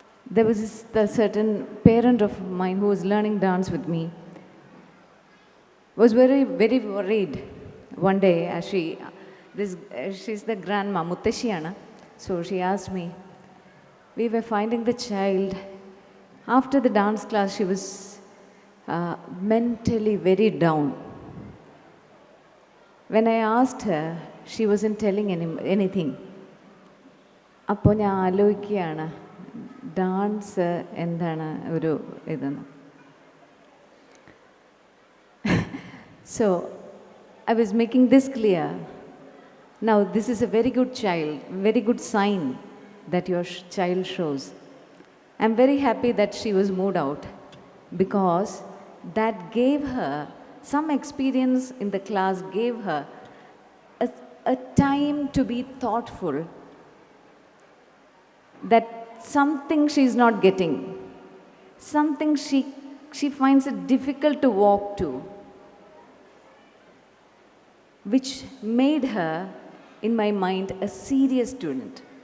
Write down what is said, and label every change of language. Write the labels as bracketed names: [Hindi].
[English] There was a certain parent of mine who was learning dance with me, was very, very worried one day as she's the grandma, [Malayalam] Muttashiyana. [English] So she asked me, we were finding the child, after the dance class, she was mentally very down. When I asked her, she wasn't telling anything. [Malayalam] അപ്പോൾ ഞാൻ ആലോചിക്കുകയാണ് dance എന്താണ് ഒരു ഇതെന്ന്. [English] So I was making this clear. Now this is a very good child, very good sign that your child shows. I'm very happy that she was moved out because that gave her some experience in the class, gave her a time to be thoughtful that something she's not getting, something she finds it difficult to walk to, which made her, in my mind, a serious student.